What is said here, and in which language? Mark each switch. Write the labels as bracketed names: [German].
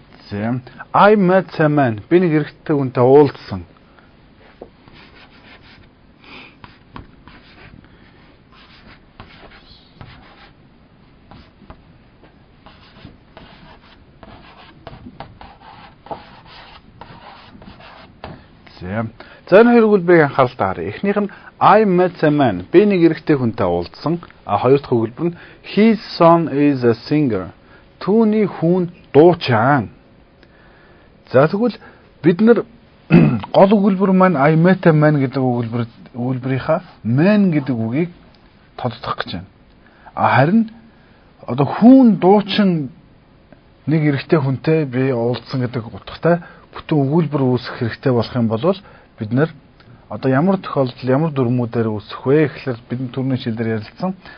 [English] За I met a man. [Mongolian] Би нэг эрэгтэй хүнтэй уулзсан. За энэ хоёр өгүүлбэрийг анхаарал тааръя. Эхнийх нь [English] I met a man. [Mongolian] Би нэг эрэгтэй хүнтэй уулзсан. Хоёр дахь өгүүлбэр нь [English] his son is a singer. [Mongolian] Түүний хүн дуучаан. За тэгвэл бид нар гол өгүүлбэр маань [English] I met a man [Mongolian] гэдэг өгүүлбэрийнхаа man гэдэг үгийг тодтох гэж байна. Харин одоо хүн дуучин нэг эрэгтэй хүнтэй би уулзсан гэдэг утгатай бүтэн өгүүлбэр үүсгэх хэрэгтэй болох юм бол бид нар одоо ямар тохиолдол ямар дүрмүүдээр үүсэх вэ гэхлээр бидний түрүүний хичээлээр ярилцсан.